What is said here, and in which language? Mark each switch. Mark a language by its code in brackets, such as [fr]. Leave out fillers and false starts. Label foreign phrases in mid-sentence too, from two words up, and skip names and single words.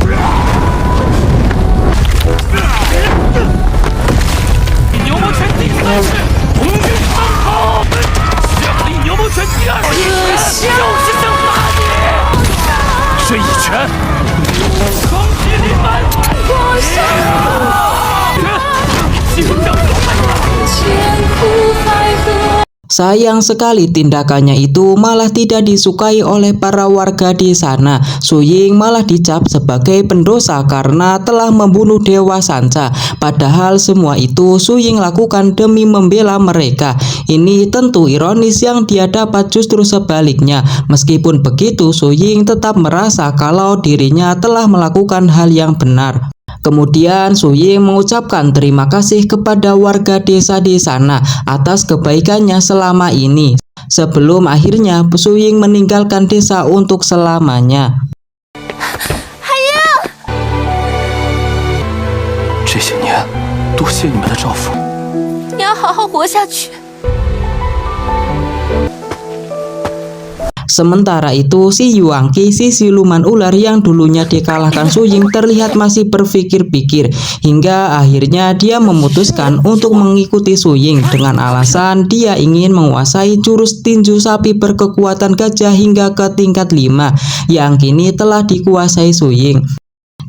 [zh] 牛魔拳第3式，红云放炮！降临牛魔拳第2式，就是想打你！这一拳，双击临门！我上！心脏都快了！千古百合。 [id] Sayang sekali tindakannya itu malah tidak disukai oleh para warga di sana. Su Ying malah dicap sebagai pendosa karena telah membunuh Dewa Sanca. Padahal semua itu Su Ying lakukan demi membela mereka. Ini tentu ironis yang dia dapat justru sebaliknya. Meskipun begitu, Su Ying tetap merasa kalau dirinya telah melakukan hal yang benar. Kemudian Su Ying mengucapkan terima kasih kepada warga desa di sana atas kebaikannya selama ini. Sebelum akhirnya Su Ying meninggalkan desa untuk selamanya. [zh] 这些年，多谢你们的照顾。你要好好活下去。 [id] Sementara itu si Yuangqi, si siluman ular yang dulunya dikalahkan Su Ying terlihat masih berpikir-pikir hingga akhirnya dia memutuskan untuk mengikuti Su Ying dengan alasan dia ingin menguasai jurus tinju sapi berkekuatan gajah hingga ke tingkat 5 yang kini telah dikuasai Su Ying.